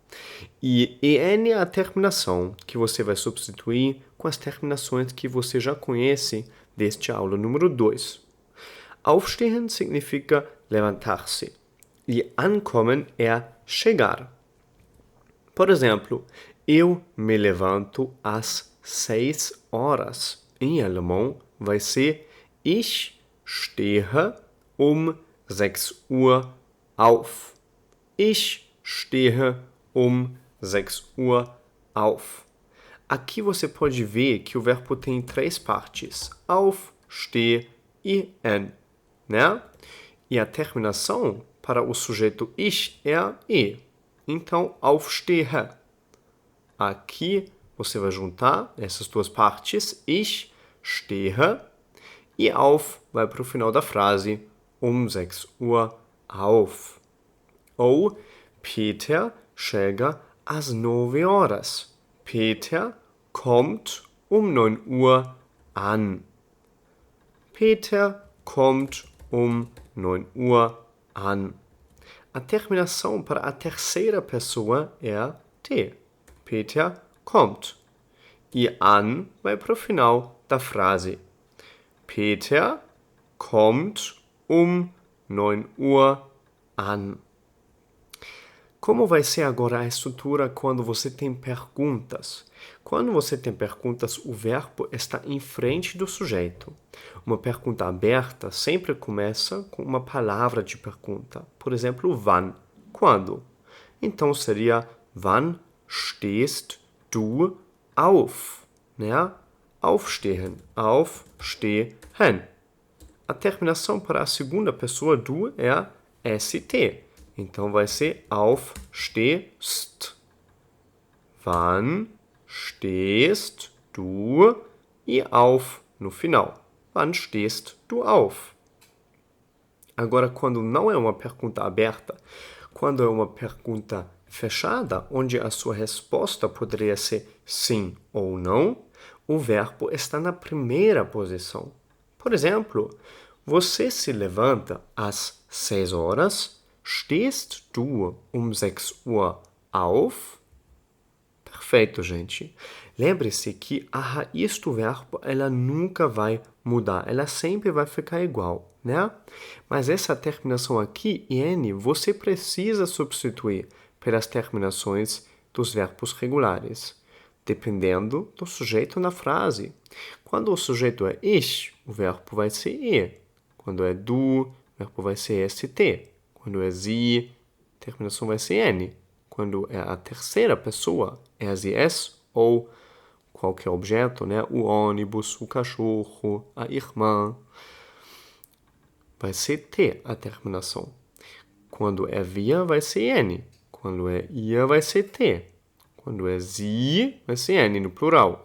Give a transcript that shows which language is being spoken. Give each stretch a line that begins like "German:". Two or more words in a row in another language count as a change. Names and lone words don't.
Portuguese: E en é a terminação, que você vai substituir com as terminações que você já conhece deste aula número 2. Aufstehen significa levantar-se. E ankommen é chegar. Por exemplo, eu me levanto às 6 horas. Em alemão vai ser
German: Ich stehe um 6 Uhr auf. Ich stehe um 6 Uhr auf.
Portuguese: Aqui você pode ver que o verbo tem 3 partes. Auf, steh e en. E a terminação para o sujeito ich é a e. Então, aufstehe. Aqui você vai juntar essas duas partes.
German: Ich stehe
Portuguese: e auf vai para o final da frase.
German: Um 6 Uhr auf.
Portuguese: Ou Peter chega às 9 horas.
German: Peter kommt um 9 Uhr an. Peter kommt um 9 Uhr an.
Portuguese: A terminação para a terceira pessoa é a T.
German: Peter kommt.
Portuguese: E an vai para o final da frase.
German: Peter kommt um 9 Uhr an.
Portuguese: Como vai ser agora a estrutura quando você tem perguntas? Quando você tem perguntas, o verbo está em frente do sujeito. Uma pergunta aberta sempre começa com uma palavra de pergunta. Por exemplo, wann? Quando? Então seria
German: wann stehst du auf? Aufstehen, aufstehen.
Portuguese: A terminação para a segunda pessoa du é a st. Então vai ser aufstehst.
German: Wann stehst du
Portuguese: e auf no final.
German: Wann stehst du auf?
Portuguese: Agora, quando não é uma pergunta aberta, quando é uma pergunta fechada, onde a sua resposta poderia ser sim ou não, o verbo está na primeira posição. Por exemplo, você se levanta às 6 horas?
German: Stehst du um 6 Uhr auf?
Portuguese: Perfeito, gente. Lembre-se que a raiz do verbo, ela nunca vai mudar, ela sempre vai ficar igual, né? Mas essa terminação aqui, "n", você precisa substituir pelas terminações dos verbos regulares, dependendo do sujeito na frase. Quando o sujeito é ich, o verbo vai ser e. Quando é du, o verbo vai ser st. Quando é sie, a terminação vai ser n. Quando é a terceira pessoa,
German: er, sie, es,
Portuguese: ou qualquer objeto, né? O ônibus, o cachorro, a irmã, vai ser t a terminação. Quando é wir, vai ser n. Quando é ihr, vai ser t. Quando é sie, vai ser n no plural.